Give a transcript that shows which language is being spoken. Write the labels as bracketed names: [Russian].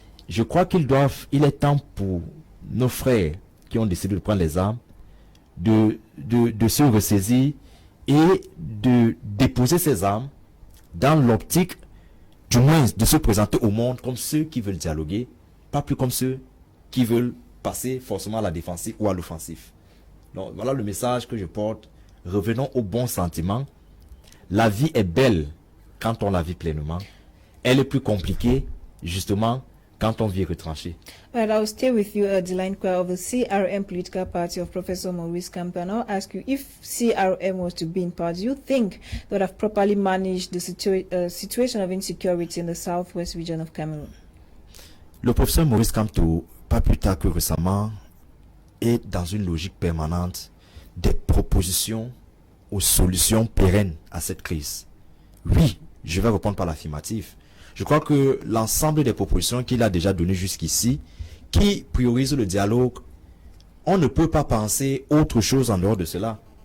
[French] Je crois il est temps pour nos frères qui ont décidé de prendre les armes de se ressaisir et de déposer ces armes dans l'optique, du moins, de se présenter au monde comme ceux qui veulent dialoguer, pas plus comme ceux qui veulent passer forcément à la défensive ou à l'offensif. Donc voilà le message que je porte. Revenons au bon sentiment. La vie est belle quand on la vit pleinement. Elle est plus compliquée, justement, quand on vit retranché. [English] Well, I'll stay with you, Deline Kwa of the CRM political party of Professor Maurice Kamto, and I'll ask you, if CRM was to be in power, do you think they would have properly managed the situation of insecurity in the southwest region of Cameroon? [French] Le professeur Maurice Kamto, pas plus tard que récemment, est dans une logique permanente des propositions aux solutions pérennes à cette crise. Oui, je vais répondre par l'affirmative. Je crois que l'ensemble des propositions qu'il a déjà données jusqu'ici, qui priorisent le dialogue, on ne peut pas penser autre chose en dehors de cela.